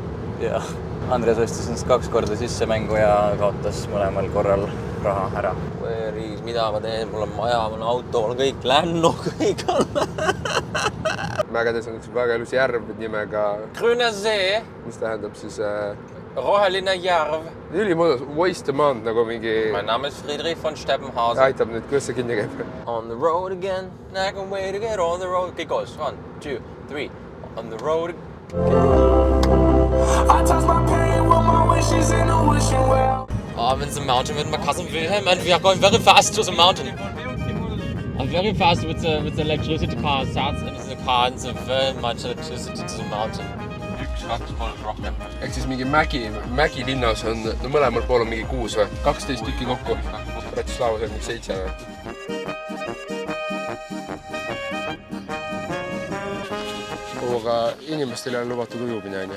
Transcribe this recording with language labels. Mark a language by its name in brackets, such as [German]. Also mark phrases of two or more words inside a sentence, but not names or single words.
[Estonian] Jah, Andres ostis ennast 2 korda sisse mängu ja kaotas mõlemal korral raha ära. Riis, mida ma teen? Mul on maja, mul on auto, mul on kõik lännu, kõik on. Mägedes on üks väga ilus järv nimega... Grünesee. Mis tähendab siis... Roheline järv. Ülimõnus, Waste-Mand nagu mingi... [German] Mein Name ist Friedrich von Steppenhausen. [Estonian] Aitab nüüd, kuidas see kinni käib? [English] On the road again, I can wait to get on the road. [Estonian] Kõik koos, [English] 1, 2, 3. On the road again. I touch my pain with my wishes in the wishing well. I'm in the mountain with my cousin Wilhelm and we are going very fast to the mountain. I'm very fast with the electricity car. Starts in the car and the very much electricity to the mountain. [Estonian] 1, 2, 3 rohkem. Ehk siis mingi Mägi linnas on, no mõlemal pool on mingi 6 või? 12 tükki kokku. Bratislavas on mingi 7 või? Aga inimestel ei ole lubatud ujumine, on ju?